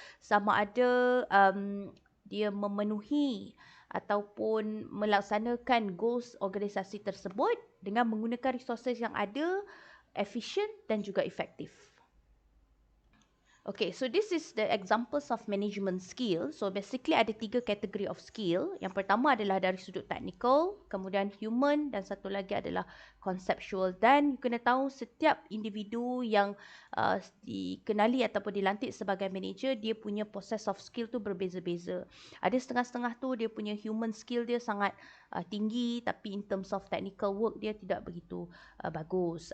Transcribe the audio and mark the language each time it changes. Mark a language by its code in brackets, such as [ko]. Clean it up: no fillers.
[ms] Sama ada dia memenuhi ataupun melaksanakan goals organisasi tersebut dengan menggunakan resources yang ada, efisien dan juga efektif. [en] Okay, so this is the examples of management skill. [ms] So basically ada 3 kategori of skill. Yang pertama adalah dari sudut technical, kemudian human dan satu lagi adalah conceptual. Dan you kena tahu setiap individu yang dikenali ataupun dilantik sebagai manager, dia punya process of skill tu berbeza-beza. Ada setengah-setengah tu dia punya human skill dia sangat tinggi, tapi [en] in terms of technical work [ms] dia tidak begitu bagus.